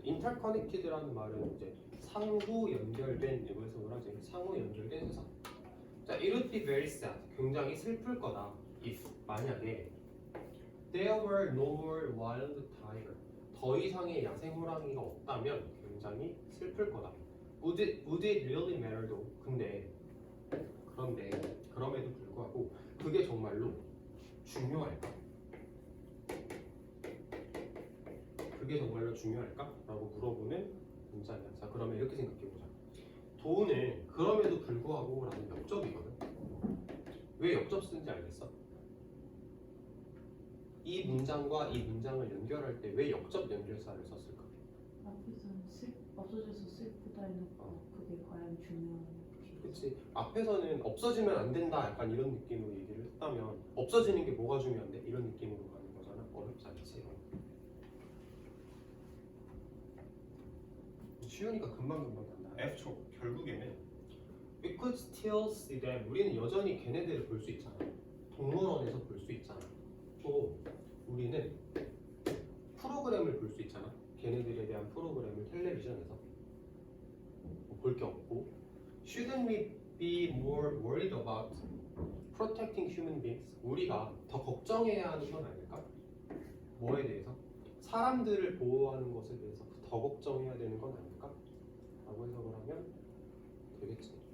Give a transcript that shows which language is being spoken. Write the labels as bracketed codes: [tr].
[ko] interconnected라는 말은 이제 상호 연결된 이거 해석을 하지. 상호 연결된 세상. 자, [en] it would be very sad. [ko] 굉장히 슬플 거다. [en] if [ko] 만약에 [en] there were no more wild tiger. [ko] 더 이상의 야생 호랑이가 없다면 굉장히 슬플 거다. [en] Would it really matter though? [ko] 그런데 그럼에도 불구하고 그게 정말로 중요할까? 그게 정말로 중요할까? 라고 물어보는 문장이야. 자, 그러면 이렇게 생각해보자. 도는 그럼에도 불구하고 라는 역접이거든. 왜 역접 쓰는지 알겠어? 이 문장과 이 문장을 연결할 때 왜 역접 연결사를 썼을까? 앞에서는 없어져서 슬프다 해놓고 그게 과연 중요한지. 그치. 앞에서는 없어지면 안 된다 약간 이런 느낌으로 얘기를 했다면 없어지는 게 뭐가 중요한데? 이런 느낌으로 가는 거잖아. 어렵지 않지? 쉬우니까 금방금방 간다. F초 결국에는 [en] we could still see them. [ko] 우리는 여전히 걔네들을 볼 수 있잖아. 동물원에서 볼 수 있잖아. 또 우리는 프로그램을 볼 수 있잖아. 걔네들에 대한 프로그램을 텔레비전에서 볼 게 없고 [en] shouldn't we be more worried about protecting human beings? [ko] 우리가 더 걱정해야 하는 건 아닐까? 뭐에 대해서? 사람들을 보호하는 것에 대해서 더 걱정해야 되는 건 아닐까? 라고 해석을 하면 되겠지.